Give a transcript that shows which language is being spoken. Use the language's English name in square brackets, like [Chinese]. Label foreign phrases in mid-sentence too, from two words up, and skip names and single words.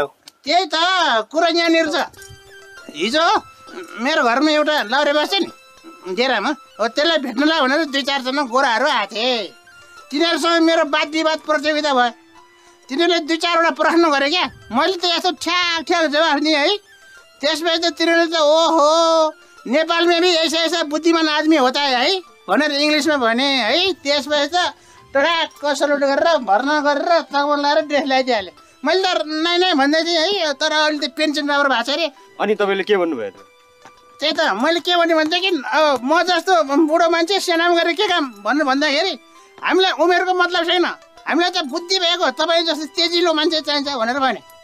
[Nepali] त्यही त कुरा यहाँनिर छ हिजो मेरो घरमा एउटा लाउरे बस्छ नि डेरामा हो त्यसलाई भेट्नलाई भनेर 2-4 जना गोराहरू आएको थिए तिनीहरूसँग मेरो वाद विवाद प्रतियोगिता भयो तिनीहरूले 2-4 वटा प्रश्न गरे क्या मैले त यस्तो ठ्याक जवाफ दिएँ है त्यसपछि त तिनीहरूले त ओहो [Hindi] नेपाल में भी ऐसा बुद्धिमान आदमी होता है [Nepali] भनेर इङ्ग्लिसमा भने है त्यसपछि त टडाक्क सलुट गरेर भर्ना गरेर तगमा लाएर ड्रेस लगाइदिइहालेँ मैले त नै भन्दै थिएँ है तर अहिले त पेन्सन राम्रो भएको छ अरे अनि तपाईँले के भन्नुभयो त त्यही त मैले के भने भन्छ कि अब म जस्तो बुढो मान्छे सेनामा गरेर के काम भन्नु भन्दाखेरि हामीलाई उमेरको मतलब छैन हामीलाई त बुद्धि भएको तपाईँ जस्तो तेजिलो मान्छे चाहिन्छ भनेर भने